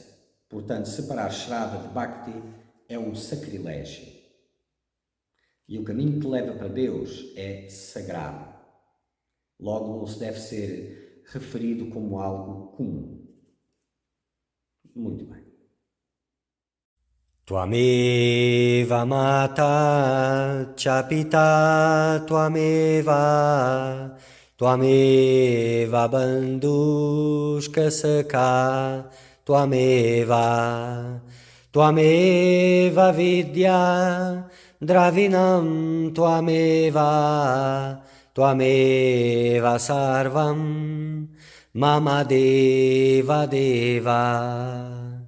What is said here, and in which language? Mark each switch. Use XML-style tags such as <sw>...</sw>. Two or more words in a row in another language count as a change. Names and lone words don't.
<pt>Portanto, separar Shraddha de Bhakti é um sacrilégio. E o caminho que leva para Deus é sagrado. Logo, não se deve ser referido como algo comum. Muito bem.</pt> <sa>त्वमेव माता च पिता त्वमेव बन्धुश्च सखा त्वमेव विद्या द्रविणं त्वमेव सर्वं मम देव देव.</sa>